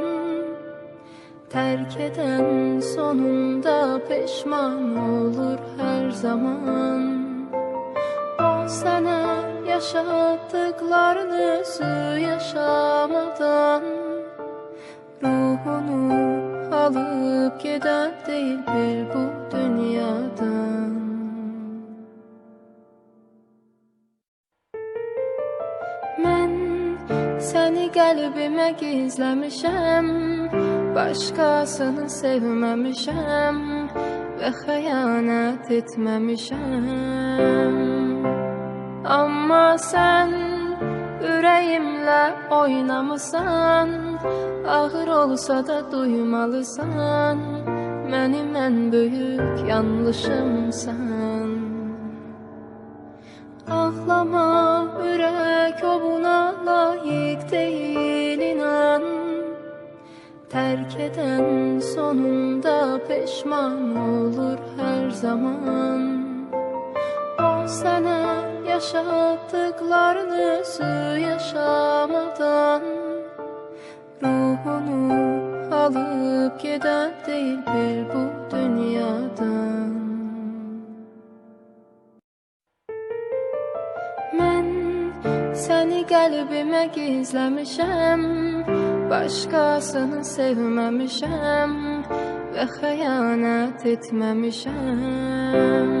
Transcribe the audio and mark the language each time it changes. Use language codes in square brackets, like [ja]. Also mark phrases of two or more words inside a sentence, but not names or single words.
[tr] Terk eden sonunda peşman olur her zaman. O sana yaşattıklarını özü yaşamadan ruhunu alıp giden değil bir bu dünyadan. [az] Mən səni qəlbimə gizləmişəm, başqasını sevməmişəm və xəyanət etməmişəm. Amma sən ürəyimlə oynamısan, ağır olsa da duymalısan, mənim ən böyük yanlışımsan. Ağlama ürək, [tr] o buna layık değil inan. Terk eden sonunda peşman olur her zaman. O sana yaşattıklarını özü yaşamadan ruhunu alıp giden değil bir bu dünyadan. [az] Mən səni qəlbimə gizləmişəm, başqasını sevməmişəm və xəyanət etməmişəm.